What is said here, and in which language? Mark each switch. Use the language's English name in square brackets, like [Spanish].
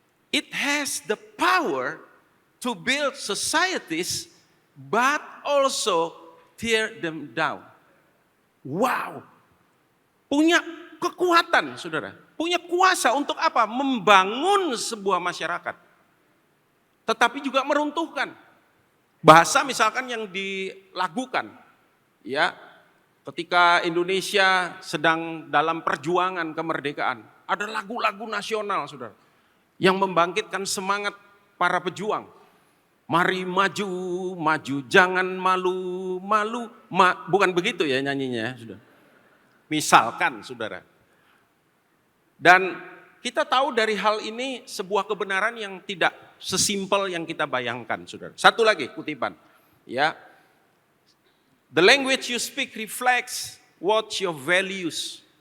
[English] It has the power to build societies, but also tear them down. [Indonesian] Wow, punya kekuatan saudara. Punya kuasa untuk apa? Membangun sebuah masyarakat. Tetapi juga meruntuhkan. Bahasa misalkan yang dilakukan. Ya, ketika Indonesia sedang dalam perjuangan kemerdekaan. Ada lagu-lagu nasional saudara. Yang membangkitkan semangat para pejuang. Mari maju, maju, jangan malu, malu. Bukan begitu ya nyanyinya saudara. Misalkan saudara. Dan kita tahu dari hal ini sebuah kebenaran yang tidak sesimpel yang kita bayangkan, saudara. Satu lagi kutipan, ya. [English] The language you speak reflects what your values.